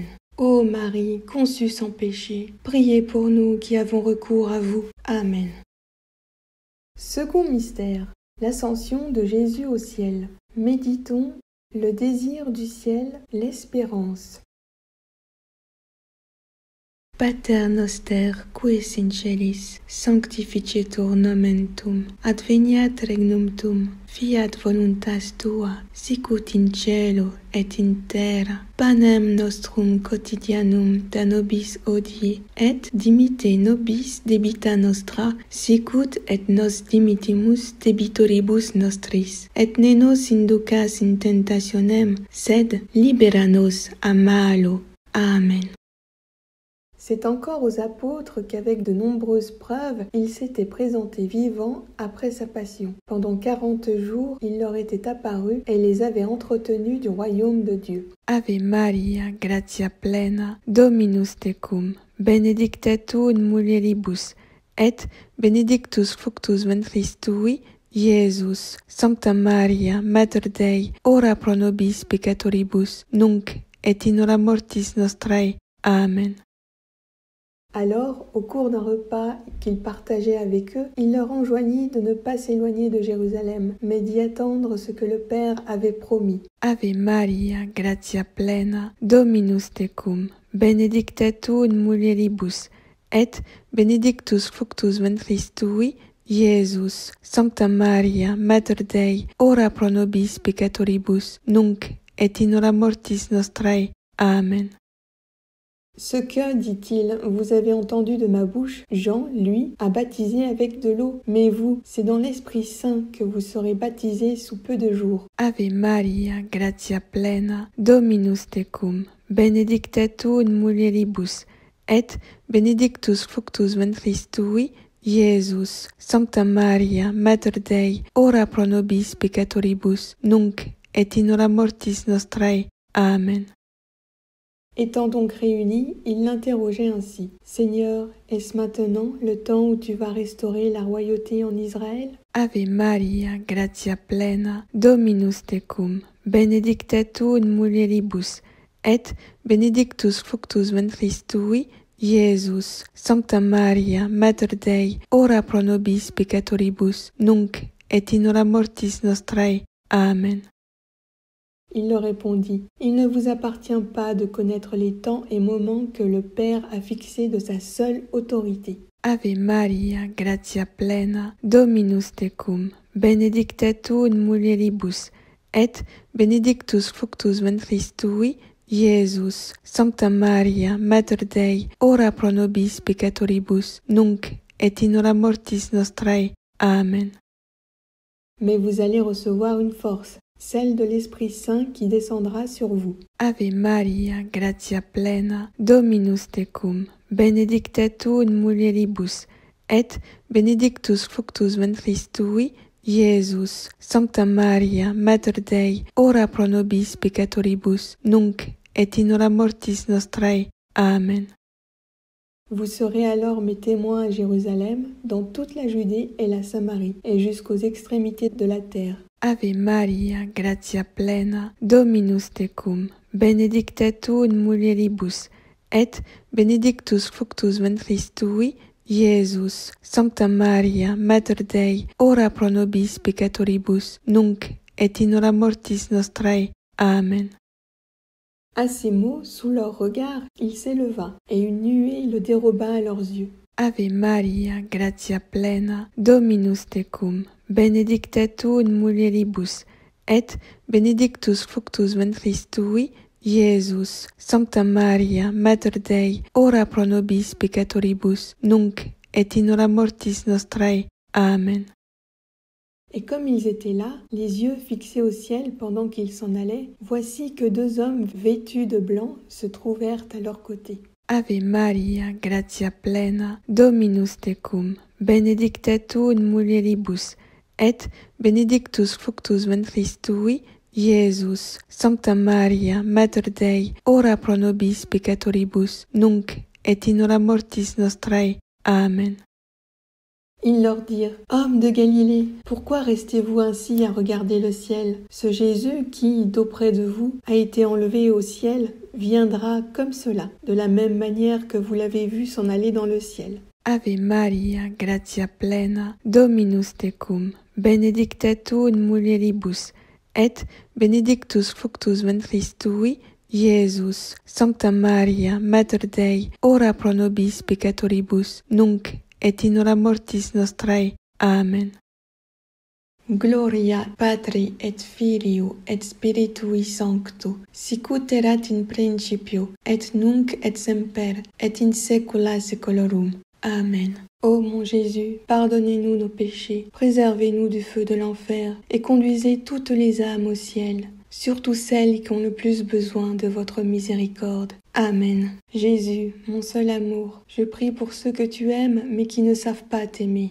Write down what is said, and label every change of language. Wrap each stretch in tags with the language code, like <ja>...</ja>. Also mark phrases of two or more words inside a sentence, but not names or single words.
<fr>Ô Marie, conçue sans péché, priez pour nous qui avons recours à vous. Amen. Second mystère, l'ascension de Jésus au ciel. Méditons le désir du ciel, l'espérance.</fr> <la>Pater noster, qui es in celis, sanctificetur nomen tuum, adveniat regnum tuum, fiat voluntas tua, sicut in cielo et in terra. Panem nostrum quotidianum da nobis hodie, et dimitte nobis debita nostra, sicut et nos dimittimus debitoribus nostris. Et ne nos inducas in tentationem, sed libera nos a malo. Amen.</la> <fr>C'est encore aux apôtres qu'avec de nombreuses preuves, il s'était présenté vivant après sa passion. Pendant 40 jours, il leur était apparu et les avait entretenus du royaume de Dieu.</fr> <la>Ave Maria, gratia plena, Dominus tecum, benedicta tu in mulieribus, et benedictus fructus ventris tui, Iesus. Sancta Maria, Mater Dei, ora pro nobis peccatoribus, nunc et in hora mortis nostrae. Amen.</la> <fr>Alors, au cours d'un repas qu'il partageait avec eux, il leur enjoignit de ne pas s'éloigner de Jérusalem, mais d'y attendre ce que le Père avait promis.</fr> <la>Ave Maria, gratia plena, Dominus tecum, benedicta tu in mulieribus, et benedictus fructus ventris tui, Iesus. Sancta Maria, Mater Dei, ora pro nobis peccatoribus, nunc et in hora mortis nostrae. Amen.</la> <fr>Ce que, dit-il, vous avez entendu de ma bouche, Jean, lui, a baptisé avec de l'eau, mais vous, c'est dans l'Esprit Saint que vous serez baptisés sous peu de jours.</fr> <la>Ave Maria, gratia plena, Dominus tecum, benedicta tu in mulieribus, et benedictus fructus ventris tui, Iesus. Sancta Maria, Mater Dei, ora pro nobis peccatoribus, nunc et in hora mortis nostrae. Amen.</la> <fr>Étant donc réunis, ils l'interrogeaient ainsi. « Seigneur, est-ce maintenant le temps où tu vas restaurer la royauté en Israël ?»</fr> <la>Ave Maria, gratia plena, Dominus tecum, benedicta tu in mulieribus, et benedictus fructus ventris tui, Iesus. Sancta Maria, Mater Dei, ora pro nobis peccatoribus, nunc et in hora mortis nostrae. Amen.</la> <fr>Il leur répondit, « Il ne vous appartient pas de connaître les temps et moments que le Père a fixés de sa seule autorité.</fr> <la>» Ave Maria, gratia plena, Dominus tecum, benedicta tu in mulieribus, et benedictus fructus ventris tui, Iesus. Sancta Maria, Mater Dei, ora pro nobis peccatoribus, nunc et in hora mortis nostrae. Amen.</la> <fr>Mais vous allez recevoir une force, celle de l'Esprit Saint qui descendra sur vous.</fr> <la>Ave Maria, gratia plena, Dominus tecum, benedicta tu in mulieribus, et benedictus fructus ventris tui, Iesus. Sancta Maria, Mater Dei, ora pro nobis peccatoribus, nunc et in hora mortis nostrae. Amen.</la> <fr>Vous serez alors mes témoins à Jérusalem, dans toute la Judée et la Samarie, et jusqu'aux extrémités de la terre.</fr> <la>Ave Maria, gratia plena, Dominus tecum, benedicta tu in mulieribus, et benedictus fructus ventris tui, Iesus. Sancta Maria, Mater Dei, ora pro nobis peccatoribus, nunc et in hora mortis nostrae. Amen.</la> <fr>À ces mots, sous leur regard, il s'éleva, et une nuée le déroba à leurs yeux.</fr> <la>Ave Maria, gratia plena, Dominus tecum, benedicta tu in mulieribus, et benedictus fructus ventris tui, Iesus. Sancta Maria, Mater Dei, ora pro nobis peccatoribus, nunc et in hora mortis nostrae. Amen.</la> <fr>Et comme ils étaient là, les yeux fixés au ciel pendant qu'ils s'en allaient, voici que 2 hommes vêtus de blanc se trouvèrent à leur côté.</fr> <la>Ave Maria, gratia plena, Dominus tecum, benedicta tu in mulieribus, et benedictus fructus ventris tui, Iesus. Sancta Maria, Mater Dei, ora pro nobis peccatoribus, nunc et in hora mortis nostrae. Amen.</la> <fr>Ils leur dirent, « Hommes de Galilée, pourquoi restez-vous ainsi à regarder le ciel? Ce Jésus qui, d'auprès de vous, a été enlevé au ciel, viendra comme cela, de la même manière que vous l'avez vu s'en aller dans le ciel.</fr> <la>» Ave Maria, gratia plena, Dominus tecum, benedicta tu in mulieribus, et benedictus fructus ventris tui, Iesus, Sancta Maria, Mater Dei, ora pro nobis peccatoribus, nunc et in hora mortis nostrae. Amen. Gloria Patri et Filio et Spiritui Sancto, sicut erat in principio, et nunc et semper, et in saecula saeculorum. Amen.</la> <fr>Ô mon Jésus, pardonnez-nous nos péchés, préservez-nous du feu de l'enfer, et conduisez toutes les âmes au ciel, surtout celles qui ont le plus besoin de votre miséricorde. Amen. Jésus, mon seul amour, je prie pour ceux que tu aimes mais qui ne savent pas t'aimer.</fr>